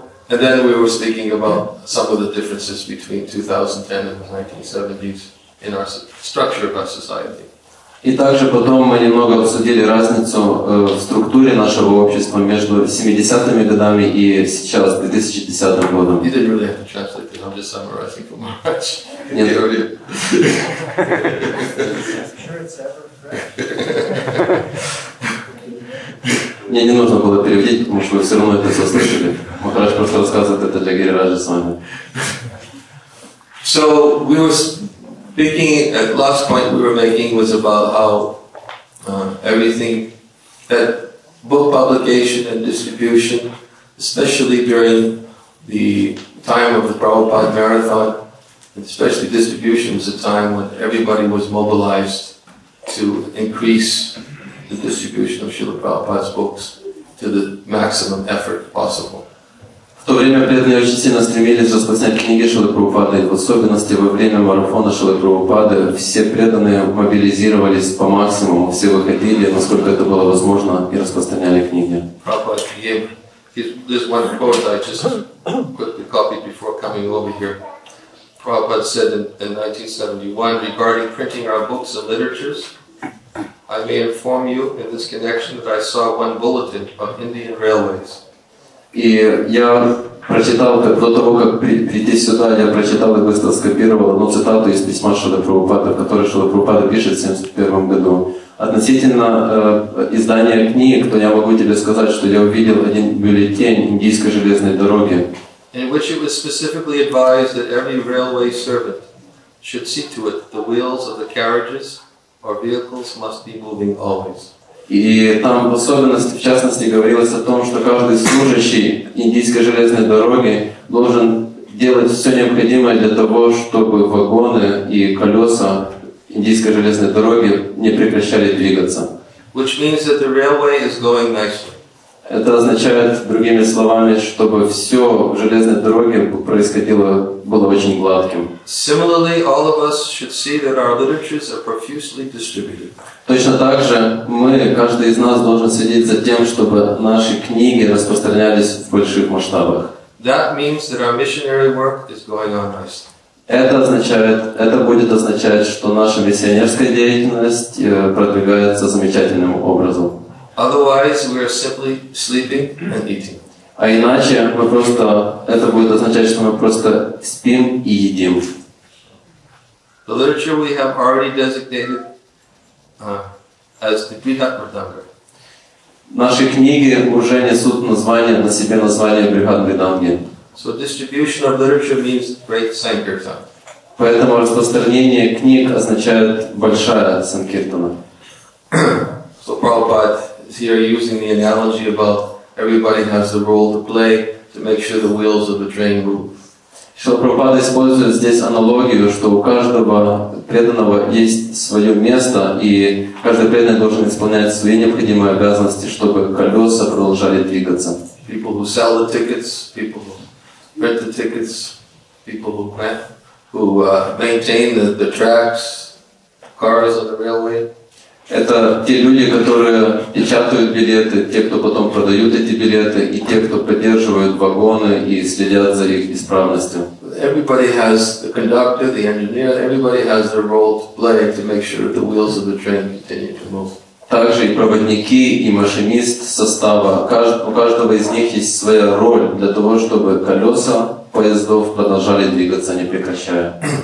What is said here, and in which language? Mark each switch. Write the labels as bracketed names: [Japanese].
[English] And then we were speaking about some of the differences between 2010 and the 1970s in our structure of our society. [Russian] И также потом мы немного обсудили разницу в структуре нашего общества между 70-ми годами и сейчас, 2010 годом. [English] You didn't really have to translate it, I'm just summarizing for Maharaj. [Russian] Нет. Мне не нужно было переводить, потому что вы все равно это все слышали. Махарадж просто рассказывает это для Гирираджа с вами. [English] So we were speaking, at last point we were making was about how everything, that book publication and distribution, especially during the time of the Prabhupada Marathon, and especially distribution, was a time when everybody was mobilized to increase the distribution of Srila Prabhupada's books to the maximum effort possible. [Russian] В то время преданные очень сильно стремились распространять книги Шрилы Прабхупады, и в особенности во время марафона Шрилы Прабхупады все преданные мобилизировались по максимуму, все выходили, насколько это было возможно, и распространяли книги. [English] Prabhupada gave, there's one quote I just quickly copied before coming over here. Prabhupada said in 1971 regarding printing our books and literatures, I may inform you in this connection that I saw one bulletin of Indian Railways. [Russian] И я прочитал, до того, как прийти сюда, я прочитал и быстро скопировал одну цитату из письма Шрилы Прабхупады, в которой Шрила Прабхупада пишет в 1971 году. Относительно издания книг, то я могу тебе сказать, что я увидел один бюллетень Индийской железной дороги, [English] In which it was specifically advised that every railway servant should see to it that the wheels of the carriages or vehicles must be moving always. [Russian] И там в особенности, в частности, говорилось о том, что каждый служащий Индийской железной дороги должен делать все необходимое для того, чтобы вагоны и колеса Индийской железной дороги не прекращали двигаться. [English] Which means that the railway is going nicely. [Russian] Это означает, другими словами, чтобы все в железной дороге происходило, было очень гладким. [English] Similarly, all of us should see that our literatures are profusely distributed. [Russian] Точно так же мы, каждый из нас должен следить за тем, чтобы наши книги распространялись в больших масштабах. [English] That means that our missionary work is going on nicely. [Russian] Это будет означать, что наша миссионерская деятельность продвигается замечательным образом. [English] Otherwise, we are simply sleeping and eating. [Russian] А иначе это будет означать, что мы просто спим и едим. [English] The literature we have already designated as the Brihat-Mridanga. [Russian] Наши книги уже несут на себе название Брихат-Мриданги. [English] So distribution of literature means great Sankirtan. [Russian] Поэтому распространение книг означает большая Санкиртана. [English] So Prabhupada is here using the analogy about everybody has the role to play to make sure the wheels of the train move. [Russian] Шрила Прабхупада использует здесь аналогию, что у каждого преданного есть свое место, и каждый преданный должен исполнять свои необходимые обязанности, чтобы колеса продолжали двигаться. [English] People who sell the tickets, people who rent the tickets, people who maintain the tracks, cars on the railway. [Russian] Это те люди, которые печатают билеты, те, кто потом продают эти билеты, и те, кто поддерживают вагоны и следят за их исправностью. [English] Everybody has the conductor, the engineer, everybody has their role to play to make sure the wheels of the train continue to move. [Russian] Также и проводники, и машинист состава. У каждого из них есть своя роль для того, чтобы колеса поездов продолжали двигаться, не прекращая.